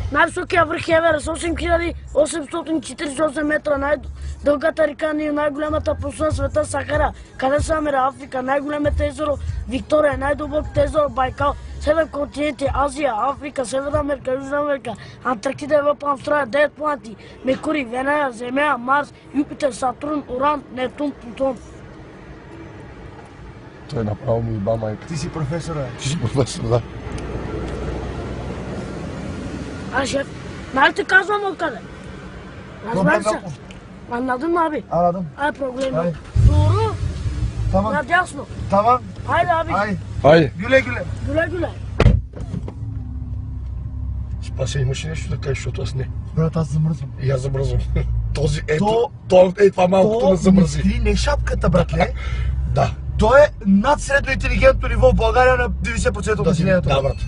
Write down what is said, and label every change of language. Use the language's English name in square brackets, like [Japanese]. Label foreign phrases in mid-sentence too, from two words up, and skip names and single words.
[Bulgarian] Най-високия връх Еверест, 8848 метра, най-дългата река Нил, най-голямата пустиня на света Сахара, къде са Африка, най-големите езеро Виктория, най-дълбоките езеро Байкал, 7 континенти, Азия, Африка, Северна Америка, Южна Америка, Антарктида, Европа, Австралия, 9 планети, Меркурий, Венера, Земя, Марс, Юпитер, Сатурн, Уран, Нептун, Плутон. Той направо ми иба майка. Ти си професор, бе. Ти си професор, да. А, шеф, нали ти казвам откъде? Разбрах се. [Turkish] Anladın mı abi? Anladım. Ay problemi Ay. yok. Doğru. Tamam. [Bulgarian] Надясно. [Turkish] Tamam. Haydi abi. [Bulgarian] Айде. [Turkish] Güle güle. Güle güle. [Bulgarian] Спаси, имаш ли нещо да кажеш, защото аз не. Брат, аз замръзвам. И аз замръзвам. Този, То- това малкото ме замръзи. Мисли не шапката, братле. Да. Той е над средно интелигентно ниво в България на 90% от населението. Да, брат.